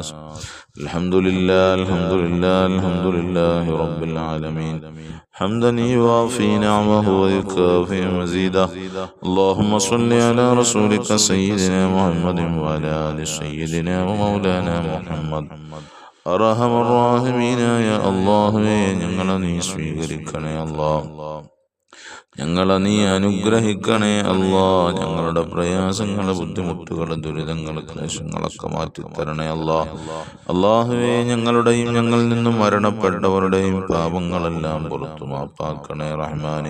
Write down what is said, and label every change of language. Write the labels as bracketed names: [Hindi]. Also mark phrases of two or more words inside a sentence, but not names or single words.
[Arabic] الحمد لله الحمد لله الحمد لله رب العالمين حمدا يوافي نعمه ويكافئ مزيده. اللهم صل على رسولك سيدنا محمد وعلى آل سيدنا ومولانا محمد. [Malayalam] അർഹമ റഹീമീനായ അല്ലാഹുവേ, ഞങ്ങളെ നീ സ്വീകരിക്കണേ അല്ലാഹ്, ഞങ്ങളെ നീ അനുഗ്രഹിക്കണേ അല്ലാഹ്. ഞങ്ങളുടെ പ്രയാസങ്ങൾ, ബുദ്ധിമുട്ടുകൾ, ദുരിതങ്ങൾ, ക്ലേശങ്ങളൊക്കെ മാറ്റിത്തരണേ അല്ലാഹ്. അല്ലാഹുവേ, ഞങ്ങളുടെയും ഞങ്ങളിൽ നിന്നും മരണപ്പെട്ടവരുടെയും പാപങ്ങളെല്ലാം പുറത്തു മാപ്പാക്കണേ റഹ്മാനെ.